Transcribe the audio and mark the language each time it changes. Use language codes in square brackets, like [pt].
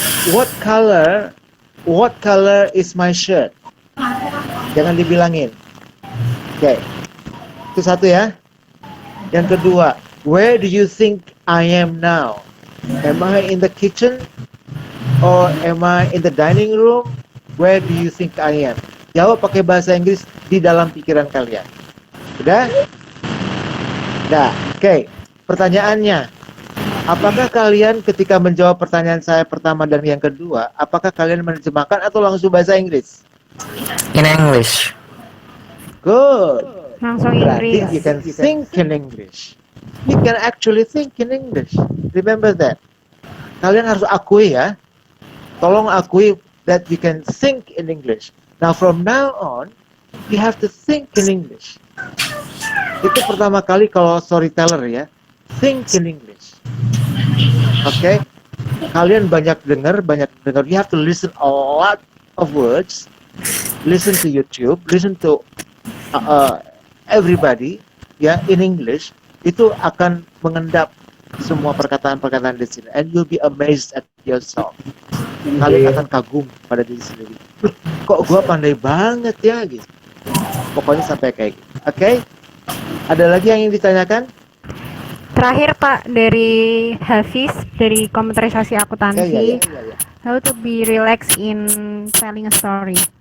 [en] What color is my shirt? [id] Jangan dibilangin. [en] Okay. [id] Itu satu ya. Yang kedua, [en] where do you think I am now? Am I in the kitchen? Or am I in the dining room? Where do you think I am? [id] Jawab pakai bahasa Inggris di dalam pikiran kalian. Udah? Udah. Oke. Pertanyaannya, apakah kalian ketika menjawab pertanyaan saya pertama dan yang kedua, apakah kalian menerjemahkan atau langsung bahasa Inggris? [en] In English. Good. [id] Langsung Berarti Inggris. [en] you can think in English. You can actually think in English. Remember that. [id] Kalian harus akui ya. Tolong akui [en] that you can think in English. Now from now on, you have to think in English. [id] Itu pertama kali kalau storyteller ya. [en] Think in English. [id] Okay? Kalian banyak dengar. [en] You have to listen a lot of words. Listen to YouTube. Listen to everybody. Ya, in English. [id] Itu akan mengendap semua perkataan-perkataan di sini. [en] And you'll be amazed at yourself. [id] Kalian akan kagum pada diri sendiri. Kok gua pandai banget ya gitu. Pokoknya sampai kayak gitu. Oke? Ada lagi yang ingin ditanyakan? Terakhir Pak dari Hafiz dari komputerisasi akuntansi. Ya. [en] How to be relaxed in telling a story.